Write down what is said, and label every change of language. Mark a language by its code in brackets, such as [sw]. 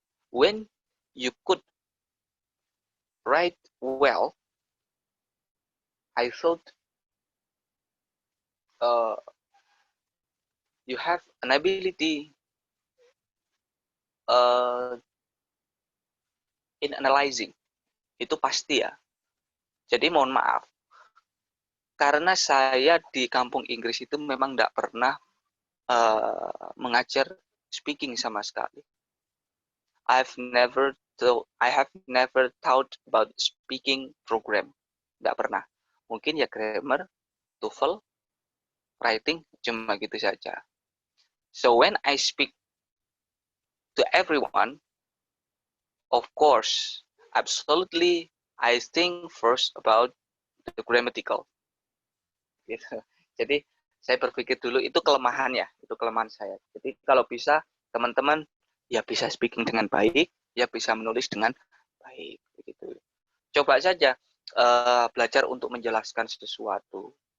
[en] When you could write well, I thought you have an ability in analyzing. [id] Itu pasti ya. Jadi mohon maaf, karena saya di kampung Inggris itu memang tidak pernah mengajar speaking sama sekali. [en] I have never thought about speaking program. [id] Tidak pernah. Mungkin ya grammar, TOEFL, writing, cuma gitu saja. [en] So when I speak to everyone, of course, absolutely, I think first about the grammatical. [id] Gitu. Jadi saya berpikir dulu itu kelemahannya, itu kelemahan saya. Jadi kalau bisa teman-teman ya bisa speaking dengan baik, ya bisa menulis dengan baik, begitu. Coba saja belajar untuk menjelaskan sesuatu.